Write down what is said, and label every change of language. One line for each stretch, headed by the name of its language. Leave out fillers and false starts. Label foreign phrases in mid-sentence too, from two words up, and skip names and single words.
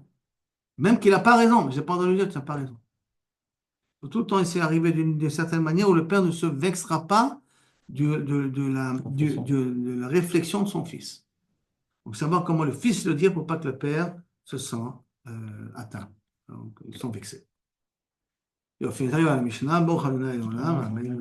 French: Même qu'il n'a pas raison, mais je n'ai pas le droit de lui dire, tu n'as pas raison. Faut tout le temps essayer d'arriver d'une certaine manière où le père ne se vexera pas de la réflexion de son fils. Donc, savoir comment le fils le dire pour pas que le père se sente atteint. Donc, ils sont vexés.
Hebrew: יופי, זה היה המשנה, ברוך ה' אלוהינו לעולם, אמן.